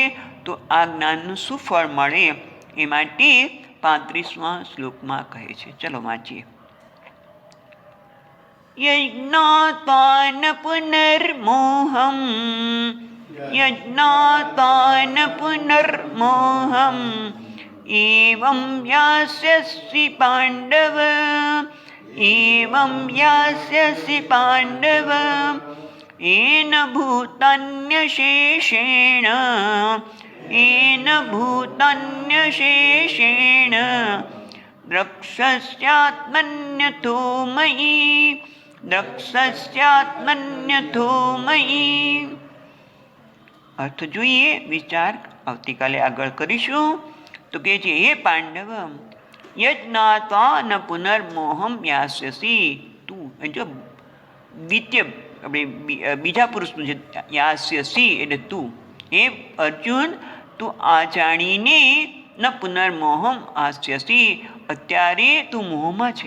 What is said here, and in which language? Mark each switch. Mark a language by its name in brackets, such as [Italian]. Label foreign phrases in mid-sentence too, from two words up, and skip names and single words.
[Gujarati] તો આ જ્ઞાનનું શું ફળ મળે એ માટે 35મા શ્લોકમાં કહે છે. ચલો વાંચીએ. [Sanskrit] યજ્ઞાત્વાન પુનર્મોહમ, યજ્ઞાત્વાન પુનર્મોહમ एवं यास्यसि पाण्डव एवं यास्यसि पाण्डव येन भूतान्यशेषेण द्रक्ष्यस्यात्मन्यथो मयि [Gujarati] अर्थ જોઈએ વિચાર આવતીકાલે આગળ કરીશું. તો કે છે હે પાંડવ [Sanskrit] યજ્ઞાત્વા ન પુનર્મોહમ યાસ્યસી. [Gujarati] તું જો દ્વિતીય આપણે બીજા પુરુષનું છે યાસ્યસી એટલે તું. હે અર્જુન તું આ જાણીને [Sanskrit] ન પુનર્મોહમ આસ્યસી [Gujarati] અત્યારે તું મોહમાં છે.